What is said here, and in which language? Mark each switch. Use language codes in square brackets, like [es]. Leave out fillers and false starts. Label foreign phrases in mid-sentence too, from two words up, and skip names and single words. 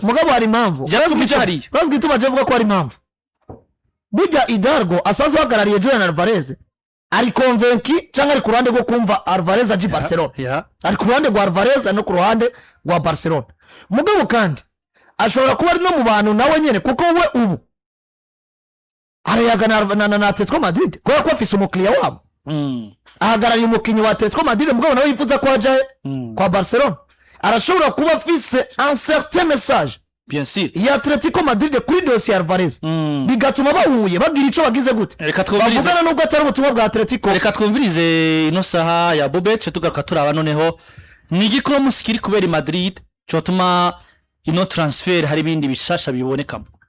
[rn] mugabo hari impamvu bazwi gituma je vuga ko hari impamvu burya Hidalgo asanzwe uhagarariye Julian Alvarez ari convaincu cyangwa ari ku ruhande rwo kumva Alvarez aji Barcelona ari ku ruhande rwa Alvarez no ku ruhande rwa Barcelona mugabo kandi ashobora kuba ari no mu bantu nawe nyene kuko we ubu arayagana na Atletico Madrid ko afise umukliya wabo ahagarariye umukinyi wa Atletico Madrid mugabo nawe yifuza ko ajaye kwa Barcelona arashobora kuba afise [fr] un certain message bien sûr [rn] ya Atletico Madrid kuri Dossier Alvarez bigatuma bahuye bagira ico bagize gute bavugana nubwo atari ubutumwa bwa Atletico reka twumvirize ino saha ya Bobeche tugaruka turaba noneho ni igikoro musikiri kubera Madrid cyotuma ino transfer hari bindi bishasha bibonekamo